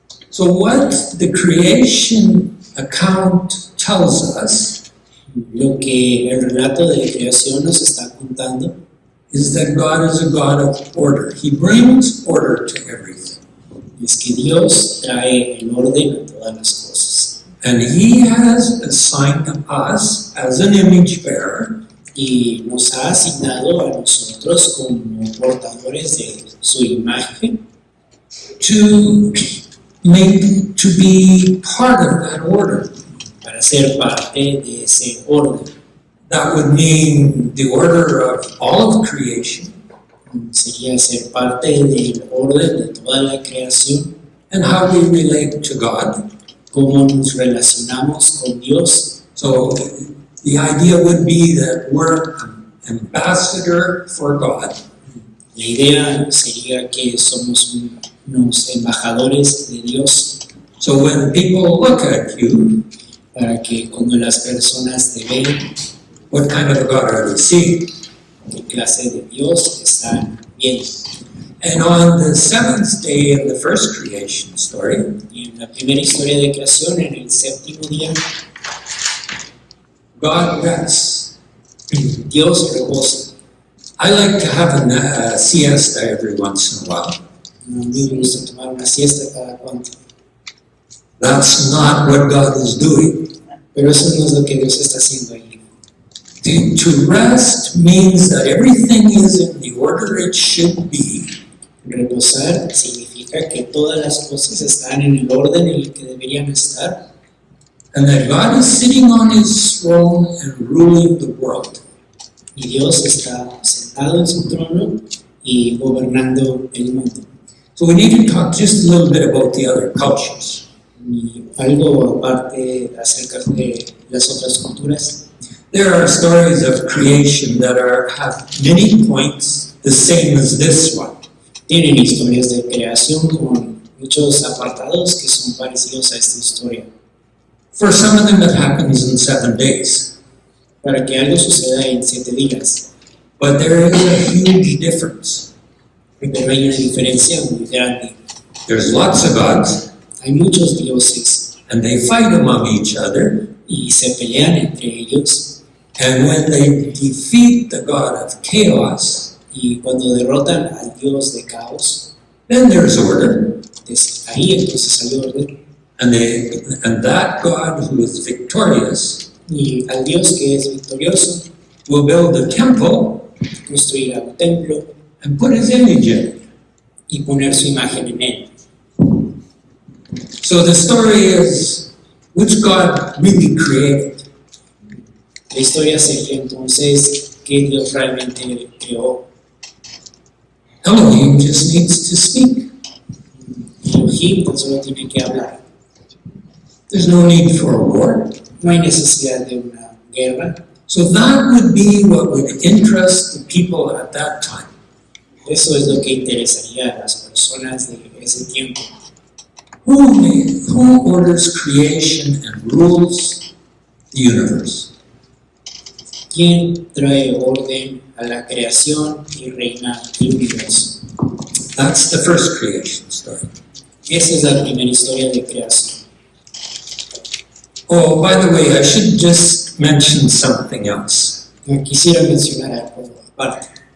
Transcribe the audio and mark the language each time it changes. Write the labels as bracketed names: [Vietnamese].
[English] So what the creation account tells us [Spanish] Lo que el relato de creación nos está contando [English] is that God is a God of order. He brings order to everything. [Spanish] es que Dios trae el orden a todas las cosas. [English] And He has assigned us as an image bearer [Spanish] Y nos ha asignado a nosotros como portadores de su imagen [English] to be part of that order. [Spanish] para ser parte de ese orden. [English] That would mean the order of all of creation [Spanish] Sería ser parte del orden de toda la creación, [English] and how we relate to God. [Spanish] cómo nos relacionamos con Dios. [English] So the idea would be that we're an ambassador for God. [Spanish] La idea sería que somos unos embajadores de Dios, [English] So when people look at you, [Spanish] para que cuando las personas te ven, [English] what kind of God are they seeing? [Spanish] qué clase de Dios están viendo. [English] And on the seventh day of the first creation story, [Spanish] Y en la primera historia de creación, en el séptimo día, [English] God rests. [Spanish] Dios reposa. [English] I like to have a siesta every once in a while. [Spanish] A mí me gusta tomar una siesta cada cuanto. [English] That's not what God is doing. [Spanish] Pero eso no es lo que Dios está haciendo ahí. [English] To rest means that everything is in the order it should be. [Spanish] Reposar significa que todas las cosas están en el orden en el que deberían estar. [English] And that God is sitting on his throne and ruling the world. [Spanish] Y Dios está sentado en su trono y gobernando el mundo. [English] So we need to talk just a little bit about the other cultures. [Spanish] Y algo aparte acerca de las otras culturas. [English] There are stories of creation that have many points the same as this one. [Spanish] Tienen historias de creación con muchos apartados que son parecidos a esta historia. [English] For some of them it happens in 7 days. [Spanish] Para que algo suceda en 7 días. [English] But there is a huge difference. [Spanish] Pero hay una diferencia muy grande. [English] There's lots of gods, [Spanish] Hay muchos dioses [English] and they fight among each other. [Spanish] y se pelean entre ellos. [English] And when they defeat the god of chaos, [Spanish] Y cuando derrotan al dios de caos, [English] then there's order. [Spanish] ahí entonces hay orden. [English] And that God who is victorious [Spanish] Y al dios que es victorioso [English] will build a temple [Spanish] construirá un templo [English] and put his image in it. [Spanish] y poner su imagen en él. [English] So the story is, which God really created? [Spanish] La historia sería entonces que Dios realmente creó. [English] Elohim just needs to speak. [Spanish] Elohim tan solo tiene que hablar. [English] There's no need for a war. [Spanish] No hay necesidad de una guerra. [English] So that would be what would interest the people at that time. [Spanish] Eso es lo que interesaría a las personas de ese tiempo. [English] Who orders creation and rules the universe? [Spanish] ¿Quién trae orden a la creación y reina el universo? [English] That's the first creation story. [Spanish] Esa es la primera historia de creación. [English] Oh, by the way, I should just mention something else. [Spanish] Quisiera mencionar algo aparte.